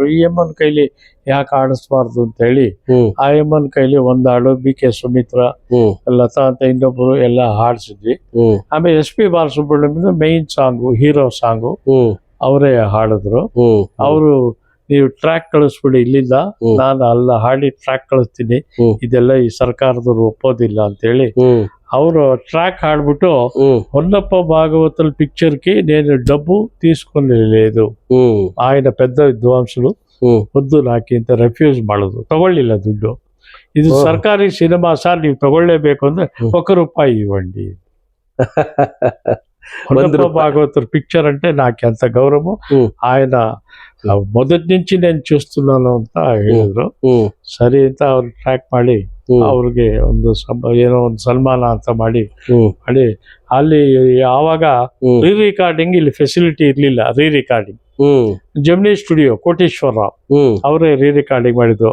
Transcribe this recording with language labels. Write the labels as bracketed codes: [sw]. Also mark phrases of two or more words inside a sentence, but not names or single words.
[kn] ಈ ಅಮ್ಮನ ಕೈಲಿ ಯಾಕೆ ಆಡಿಸ್ಬಾರ್ದು ಅಂತ ಹೇಳಿ ಆಯಮ್ಮನ ಕೈಲಿ ಒಂದಾಡು, BK ಸುಮಿತ್ರಾ, ಲತಾ ಅಂತ ಇನ್ನೊಬ್ರು ಎಲ್ಲ ಹಾಡ್ಸಿದ್ವಿ. ಆಮೇಲೆ SP ಬಾಲಸುಬ್ರಹ್ಮಣ್ಯಂ ಮೈನ್ ಸಾಂಗು, ಹೀರೋ ಸಾಂಗು ಅವರೇ ಹಾಡಿದ್ರು. ಅವರು ನೀವು ಟ್ರ್ಯಾಕ್ ಕಳಿಸ್ಬಿಡಿ ಇಲ್ಲಿಂದ, ನಾನು ಅಲ್ಲ ಹಾಡಿ ಟ್ರ್ಯಾಕ್ ಕಳಿಸ್ತೀನಿ, ಇದೆಲ್ಲ ಈ ಸರ್ಕಾರದವ್ರು ಒಪ್ಪೋದಿಲ್ಲ ಅಂತೇಳಿ ಅವರು [te] ట్రాక్ ఆడబిట్టు ಹೊನ್ನಪ್ಪ భాగవతుల పిక్చర్కి నేను డబ్బు తీసుకొనలేదు. ఆయన పెద్ద విద్వాంసులు వద్దు నాకు ఇంత [kn] ರೆಫ್ಯೂಸ್ ಮಾಡೋದು, ತಗೊಳ್ಳಿಲ್ಲ ದುಡ್ಡು, ಇದು ಸರ್ಕಾರಿ ಸಿನಿಮಾ ಸರ್, ನೀವು ತಗೊಳ್ಳೇಬೇಕು ಅಂದ್ರೆ ₹1 ఇవ్వండి. [te] ಹೊನ್ನಪ್ಪ భాగవతుల పిక్చర్ అంటే నాకు ఎంత గౌరవం, ఆయన మొదటి నుంచి నేను చూస్తున్నాను [kn] ಅಂತ ಹೇಳಿದ್ರು. ಸರಿ ಅಂತ ಅವ್ರು ಟ್ರ್ಯಾಕ್ ಮಾಡಿ ಅವ್ರಿಗೆ ಒಂದು ಏನೋ ಒಂದು ಸನ್ಮಾನ ಅಂತ ಮಾಡಿ ಅಲ್ಲಿ ಆವಾಗ ರೀ ರಿಕಾರ್ಡಿಂಗ್ ಇಲ್ಲಿ ಫೆಸಿಲಿಟಿ ಇರ್ಲಿಲ್ಲ. ರೀ ರಿಕಾರ್ಡಿಂಗ್ ಜೆಮಿನಿ ಸ್ಟುಡಿಯೋ ಕೋಟೇಶ್ವರರಾವ್ ಅವರೇ ರೀ ರಿಕಾರ್ಡಿಂಗ್ ಮಾಡಿದ್ರು.